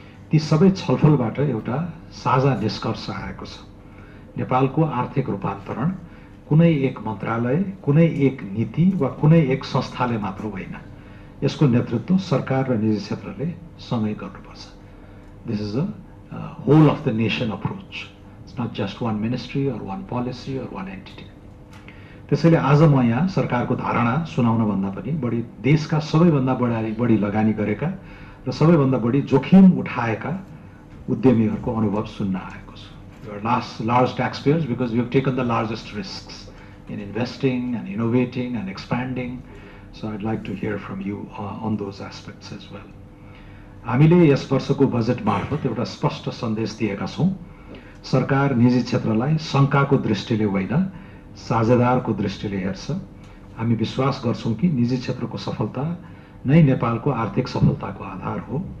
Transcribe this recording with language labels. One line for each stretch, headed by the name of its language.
Nepali: ती सबै छलफलबाट एउटा साझा निष्कर्ष आएको छ। नेपालको आर्थिक रूपान्तरण कुनै एक मन्त्रालय, कुनै एक नीति वा कुनै एक संस्थाले मात्र होइन, यसको नेतृत्व सरकार र निजी क्षेत्रले सँगै गर्नुपर्छ।
English: This is a whole of the nation approach. It's not just one ministry or one policy or one entity.
Nepali: त्यसैले आज म यहाँ सरकारको धारणा सुनाउनभन्दा पनि बढी देशका सबैभन्दा बढी लगानी गरेका र सबैभन्दा बढी जोखिम उठाएका उद्यमीहरूको अनुभव सुन्न आएको छु।
English: You are large tax payers because you have taken the largest risks in investing and innovating and expanding. So I'd like to hear from you on those aspects as well.
Nepali: हामीले यस वर्षको बजेट मार्फत एउटा स्पष्ट सन्देश दिएका छौँ। सरकार निजी क्षेत्रलाई शङ्काको दृष्टिले होइन, साझेदारको दृष्टिले हेर्छ। हामी विश्वास गर्छौँ कि निजी क्षेत्रको सफलता नै नेपालको आर्थिक सफलताको आधार हो।